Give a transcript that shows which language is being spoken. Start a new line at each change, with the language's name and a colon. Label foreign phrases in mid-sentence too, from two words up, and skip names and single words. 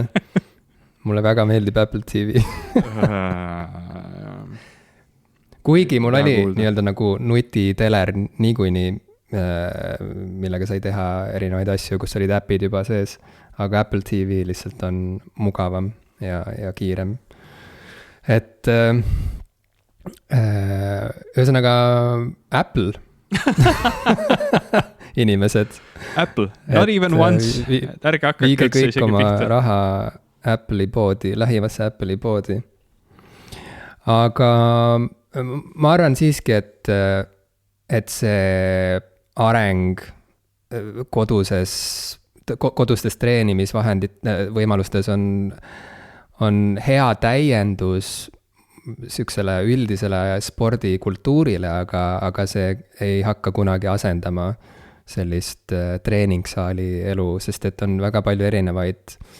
Estonian: Mulle väga meeldib Apple TV. Kuigi mul oli nii-öelda nagu nutiteler niikuinii, millega sai teha erinevaid asju, kus olid äpid juba sees, aga Apple TV lihtsalt on mugavam ja kiirem. Et Ühesõnaga Apple inimesed.
English: Apple, not even once.
Estonian: Ärge hakake viige kõik oma raha Apple'i poodi, lähimasse Apple'i poodi. Aga ma arvan siiski, et see areng kodustes treenimisvahendit on hea täiendus süksele üldisele spordikultuurile, aga see ei hakka kunagi asendama sellist treeningsaali elu, sest et on väga palju erinevaid